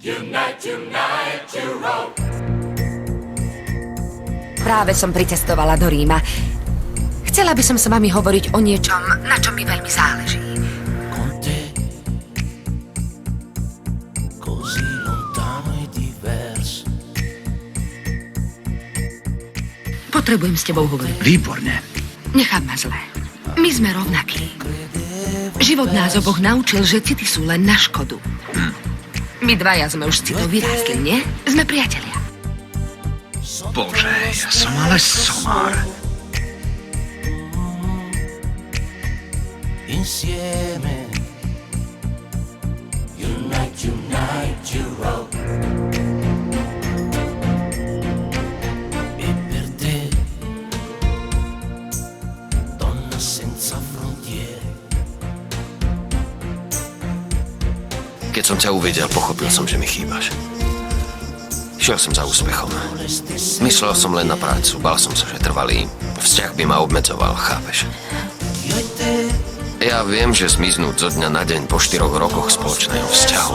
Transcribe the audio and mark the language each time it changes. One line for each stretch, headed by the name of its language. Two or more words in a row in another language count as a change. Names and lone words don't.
Slovak: Práve som pricestovala do Ríma. Chcela by som s vami hovoriť o niečom, na čom mi veľmi záleží.
Italian: Con te, così lontano e diverso.
Slovak: Potrebujem s tebou hovoriť. Výborne. Nechám ma zle. My sme rovnakí. Život nás oboch naučil, že city sú len na škodu. My dvaja sme už s citou vyrástli, nie? Sme priatelia. Bože, ja som ale somár.
Italian: Insieme.
English: Unite, Europe.
Italian: E per te, donna senza frontiere.
Slovak: Keď som ťa uvidel, pochopil som, že mi chýbaš. Šiel som za úspechom. Myslel som len na prácu, bál som sa, že trvalý vzťah by ma obmedzoval, chápeš? Ja viem, že zmiznúť zo dňa na deň po 4 rokoch spoločného vzťahu.